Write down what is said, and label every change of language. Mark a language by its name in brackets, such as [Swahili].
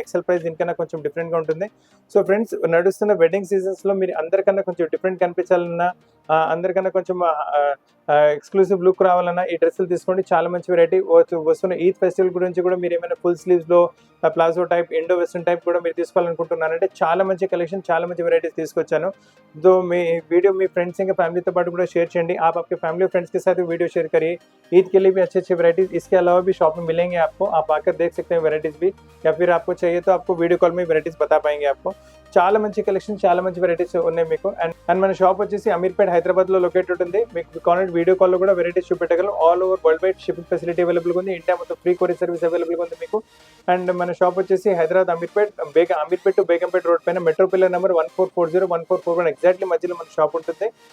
[Telugu] XL price దీనికన్నా కొంచెం different గా ఉంటుంది. సో ఫ్రెండ్స్ నడుస్తున్న వెడ్డింగ్ సీజన్స్ లో మీరు అందరికన్నా కొంచెం డిఫరెంట్ కనిపించాలన్నా, అందరికన్నా కొంచెం ఎక్స్క్లూసివ్ లుక్ రావాలన్నా ఈ డ్రెస్సులు తీసుకోండి, చాలా మంచి వెరైటీ. వస్తున్న ఈద్ ఫెస్టివల్ గురించి కూడా మీరు ఏమైనా ఫుల్ స్లీవ్స్ లో palazzo type, Indo western type కూడా మీరు తీసుకోవాలనుకుంటున్నారంటే చాలా మంచి కలెక్షన్, చాలా మంచి వెరైటీస్ తీసుకొచ్చాను. तो మీ वीडियो మీ ఫ్రెండ్స్ ఇంకా ఫ్యామిలీతో పాటు కూడా షేర్ చేయండి. [Hindi] आप आपके फैमिली और फ्रेंड्स के साथ वीडियो शेयर करिए. ईद के लिए भी अच्छे अच्छे वैराइटीज इसके अलावा भी शॉप में मिलेंगे आपको, आप आकर देख सकते हैं वैराइटीज भी, या फिर आपको चाहिए तो आपको वीडियो कॉल में वैराइटीज बता पाएंगे आपको. [Telugu] చాలా మంచి కలెక్షన్, చాలా మంచి వెరైటీస్ ఉన్నాయి మీకు. అండ్ మన షాప్ వచ్చేసి అమీర్పేట్ హైదరాబాద్ లో లొకేటెడ్ ఉంది. మీకు కావాలంటే వీడియో కాల్ లో కూడా varieties చూపెట్టగలం. All over world wide shipping facility available ఉంది. ఇండియా మొత్తం ఫ్రీ కొరియర్ సర్వీస్ అవైలబుల్ ఉంది మీకు. అండ్ మన షాప్ వచ్చేసి హైదరాబాద్ అమీర్పేట్ టు బేగంపేట్ రోడ్ పైన మెట్రో పిల్లర్ నెంబర్ 1440 1441 ఎగ్జాక్ట్లీ మధ్యలో మన షాప్ ఉంటుంది.